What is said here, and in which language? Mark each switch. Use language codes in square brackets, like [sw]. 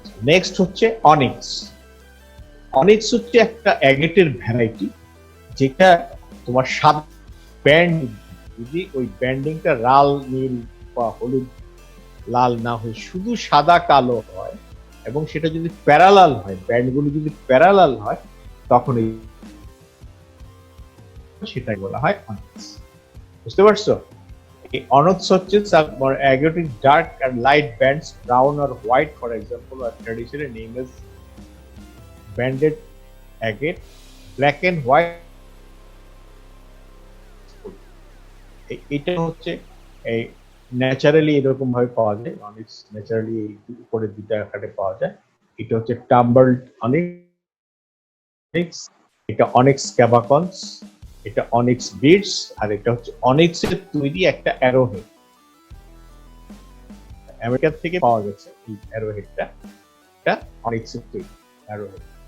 [bn] Next হচ্ছে onyx. Onyx হচ্ছে একটা অ্যাগেটের ভ্যারাইটি, যেটা তোমার সাদা ব্যান্ড, যদি ওই ব্যান্ডিংটা লাল নীল বা হলুদ লাল না হয়ে শুধু সাদা কালো হয়, এবং সেটা যদি প্যারালাল হয়, ব্যান্ডগুলো যদি প্যারালাল হয়, তখন এই সেটাই বলা হয় অনিক্স। বুঝতে পারছো? এই অনিক্স হচ্ছে অ্যাগেটিক dark [en] and light bands, brown or white for example, are traditionally named as banded agate. Black and white, [bn] এটা হচ্ছে এই ন্যাচারালি এরকম ভাবে পাওয়া যায়, অনিক্স ন্যাচারালি উপরে দুইটা আকারে পাওয়া যায়। এটা হচ্ছে টাম্বলড অনিক্স, এটা অনিক্স ক্যাবাকন্স, এটা অনিক্স বিটস, আর এটা হচ্ছে অনিক্সের তৈরি একটা অ্যারোহেড, আমেরিকা থেকে পাওয়া গেছে এই অ্যারোহেডটা, এটা অনিক্সের তৈরি অ্যারোহেড।